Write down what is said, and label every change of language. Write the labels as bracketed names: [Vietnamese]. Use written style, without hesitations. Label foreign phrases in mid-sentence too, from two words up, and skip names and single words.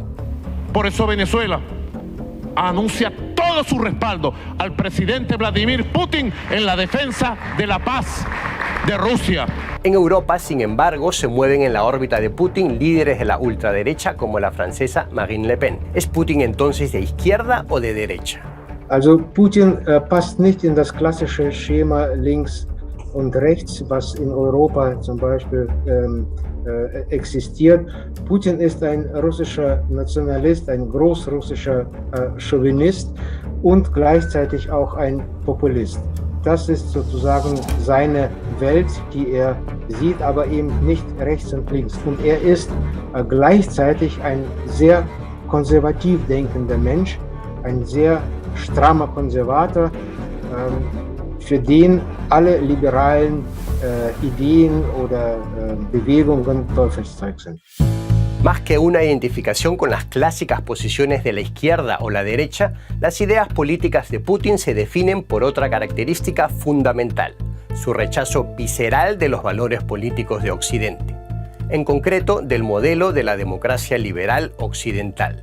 [Spanish] Por eso Venezuela anuncia todo su respaldo al presidente Vladimir Putin en la defensa de la paz de Rusia. En Europa, sin embargo, se mueven en la órbita de Putin líderes de la ultraderecha como la francesa Marine Le Pen. ¿Es Putin entonces de izquierda o de derecha? [German] Also Putin passt nicht in das klassische Schema links und rechts, was in Europa zum Beispiel existiert. Putin ist ein russischer Nationalist, ein großrussischer Chauvinist und gleichzeitig auch ein Populist. Das ist sozusagen seine Welt, die er sieht, aber eben nicht rechts und links. Und er ist gleichzeitig ein sehr konservativ denkender Mensch, ein sehr strammer Konservator, für den alle liberalen Ideen oder Bewegungen Teufelszeug sind. [Spanish] Más que una identificación con las clásicas posiciones de la izquierda o la derecha, las ideas políticas de Putin se definen por otra característica fundamental: su rechazo visceral de los valores políticos de Occidente, en concreto del modelo de la democracia liberal occidental.